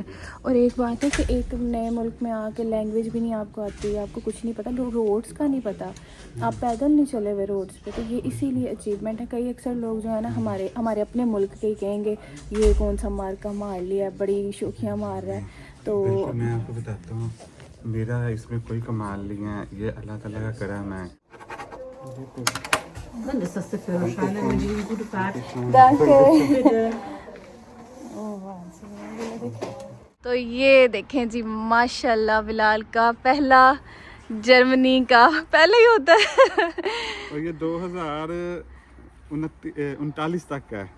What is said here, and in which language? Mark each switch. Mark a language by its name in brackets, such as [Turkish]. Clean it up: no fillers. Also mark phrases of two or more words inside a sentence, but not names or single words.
[Urdu] اور ایک بات ہے کہ ایک نئے ملک میں آکے لینگویج بھی نہیں آپ کو آتی، آپ کو کچھ نہیں پتا، روڈز کا نہیں پتا، آپ پیدل نہیں چلے ہوئے روڈز پہ، تو یہ اسی لیے اچیومنٹ ہے. کئی اکثر لوگ جو ہے نا ہمارے اپنے ملک کے ہی کہیں گے یہ کون سا معرکہ مار لیا، بڑی شوخیاں مار رہا ہے. तो بالکل، میں آپ کو بتاتا ہوں، میرا اس میں کوئی کمال نہیں ہے، یہ اللہ تعالیٰ کا کرم ہے. [German] Dann ist das der Führerschein, dann wünsche ich Ihnen gute Fahrt. [Urdu] تو یہ دیکھیں جی، ماشاءاللہ بلال کا پہلا جرمنی کا پہلے ہی ہوتا ہے. اور یہ 2039 تک کا ہے.